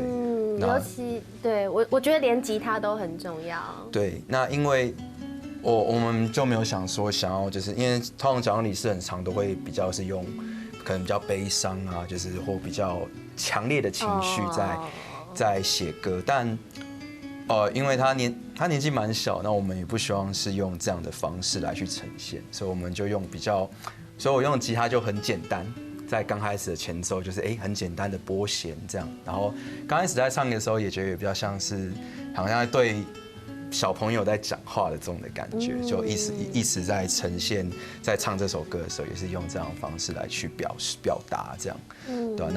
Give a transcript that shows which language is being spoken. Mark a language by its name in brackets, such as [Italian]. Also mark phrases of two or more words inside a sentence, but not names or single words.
[Chinese] 尤其對我覺得連吉他都很重要。對，那因為我們就沒有想要，就是因為通常講李是很常都會比較是用可能比較悲傷啊，就是或比較強烈的情緒在寫歌，但因为他年纪蛮小，那我们也不希望是用这样的方式来去呈现，所以我们就用所以我用吉他就很简单，在刚开始的前奏就是很简单的拨弦这样，然后刚开始在唱的时候也觉得也比较像是好像对小朋友在讲话的这种的感觉，就一直在呈现，在唱这首歌的时候也是用这样的方式来去表达这样，对吧？